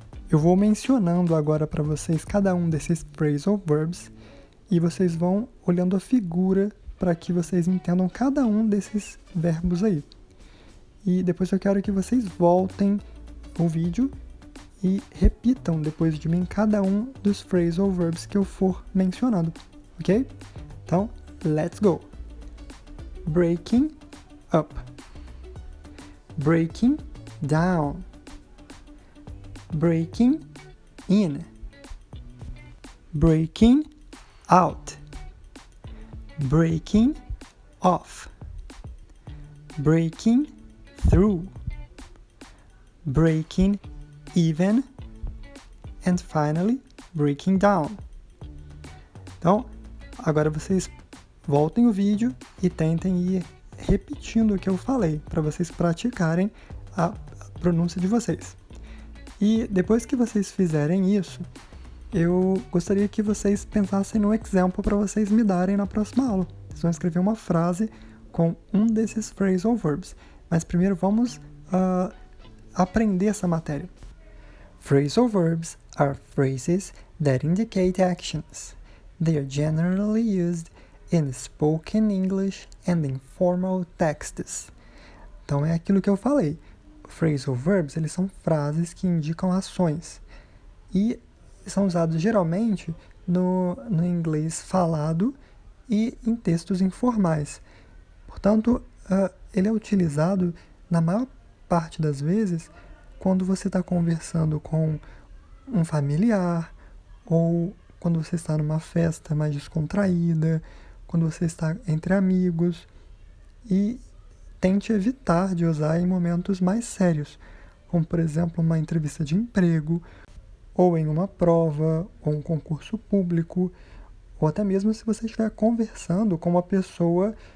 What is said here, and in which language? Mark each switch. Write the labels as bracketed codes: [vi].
[pt] Eu vou mencionando agora para vocês cada um desses phrasal verbs e vocês vão olhando a figura para que vocês entendam cada um desses verbos aí. E depois eu quero que vocês voltem o vídeo e repitam depois de mim cada um dos phrasal verbs que eu for mencionando, ok? Então, [en] let's go! Breaking up, breaking down, breaking in, breaking out, breaking off, breaking through, breaking even, and finally, breaking down. [pt] Então, agora vocês voltem o vídeo e tentem ir repetindo o que eu falei, para vocês praticarem a pronúncia de vocês. E depois que vocês fizerem isso, eu gostaria que vocês pensassem no exemplo para vocês me darem na próxima aula. Vocês vão escrever uma frase com um desses phrasal verbs. Mas primeiro vamos aprender essa matéria. [en] Phrasal verbs are phrases that indicate actions. They are generally used in spoken English and in formal texts. [pt] Então é aquilo que eu falei. Phrasal verbs, eles são frases que indicam ações e são usados geralmente no inglês falado e em textos informais. Portanto, ele é utilizado na maior parte das vezes quando você está conversando com um familiar ou quando você está numa festa mais descontraída, quando você está entre amigos, e tente evitar de usar em momentos mais sérios, como por exemplo uma entrevista de emprego, ou em uma prova, ou um concurso público, ou até mesmo se você estiver conversando com uma pessoa